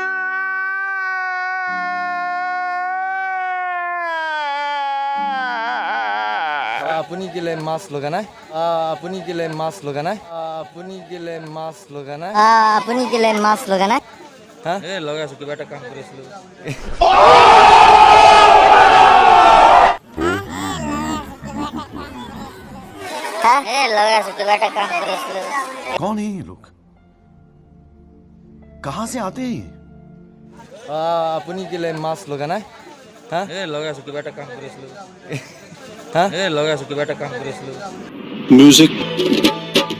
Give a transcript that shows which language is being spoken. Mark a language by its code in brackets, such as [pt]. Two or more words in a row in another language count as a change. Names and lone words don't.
[as] আপুনি কেলে মাছ লগা নাই আপুনি কেলে মাছ লগা নাই আপুনি কেলে মাছ লগা নাই আপুনি কেলে মাছ লগা নাই হা লগাইছো কিবা এটা কাম কৰিছিলো লগাইছো কিবা এটা কাম কৰিছিলো [hi] कौन है ये लोग कहां से आते हैं [as] আপুনি কেলে মাছ লগা নাই হা লগাইছো কিবা এটা কাম কৰিছিলো হা লগাইছো কিবা এটা কাম কৰিছিলো म्यूजिक